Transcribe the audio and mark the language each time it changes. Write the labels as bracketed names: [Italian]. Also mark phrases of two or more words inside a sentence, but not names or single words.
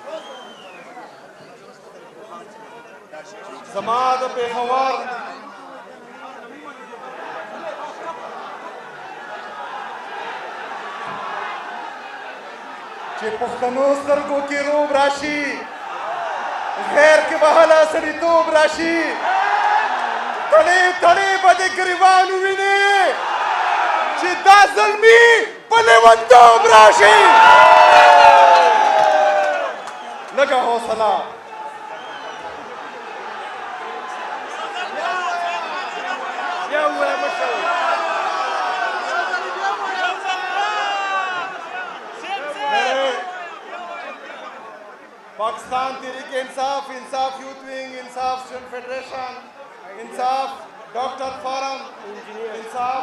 [Pashto] जमात पेशवार چې پښتنو سترګو کې روب راشي، غیر کې به هله سړیتوب راشي، تړې تړې به د ګریوانو وینې چې دا ظلمي په لیونتوب راشي. لږه حوصله. [Urdu] پاکستان تحریک انصاف، انصاف یوتھ ونگ، انصاف اسٹوڈنٹ فیڈریشن، انصاف ڈاکٹر فورم، انصاف